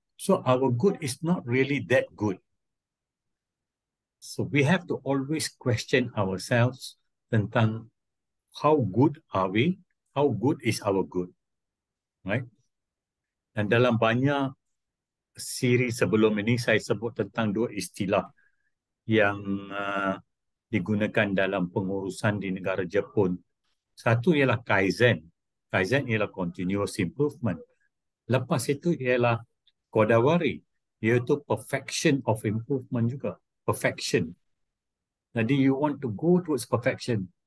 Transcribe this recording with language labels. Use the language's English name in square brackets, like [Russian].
[English] So our good is not really that good. So we have to always question ourselves [Malay] tentang [English] how good are we, how good is our good. Right? [Malay] Dan dalam banyak siri sebelum ini saya sebut tentang dua istilah yang digunakan dalam pengurusan di negara Jepun. Satu ialah Kaizen. Kaizen ialah [English] continuous improvement. [Malay] Lepas itu ialah Kodawari, iaitu [English] perfection of improvement [Malay] juga. [English] Perfection. [Malay] Jadi [English] you want to go towards perfection.